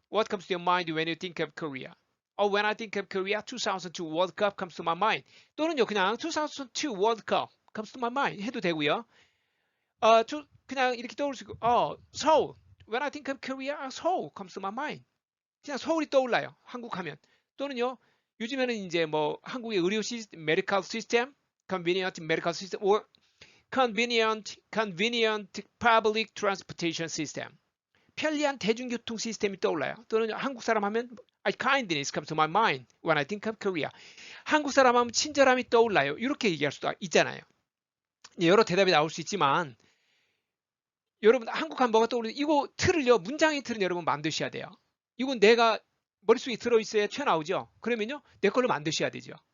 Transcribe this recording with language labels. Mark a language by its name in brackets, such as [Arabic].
[English] What comes to your mind when you think of Korea? When I think of Korea, 2002 World Cup comes to my mind. [Korean] 또는요, 그냥 [English] 2002 World Cup comes to my mind [Korean] 해도 되고요. 그냥 이렇게 떠올 수 있고, Seoul. [English] When I think of Korea, Seoul comes to my mind. [Korean] 그냥 서울이 떠올라요. 한국 하면. 또는요, 요즘에는 이제 뭐 한국의 의료 시스템, [English] medical system, convenient medical system, or convenient public transportation system. [Korean] 편리한 대중교통 시스템이 떠올라요. 또는 한국 사람 하면 [English] kindness comes to my mind when I think of Korea. [Korean] 한국 사람 하면 친절함이 떠올라요. 이렇게 얘기할 수도 있잖아요. 여러 대답이 나올 수 있지만 여러분 한국 하면 뭐가 떠오르는 이거 틀을요. 문장의 틀은 여러분 만드셔야 돼요. 이건 내가 머릿속에 들어있어야 튀어나오죠. 그러면요. 내 걸로 만드셔야 되죠.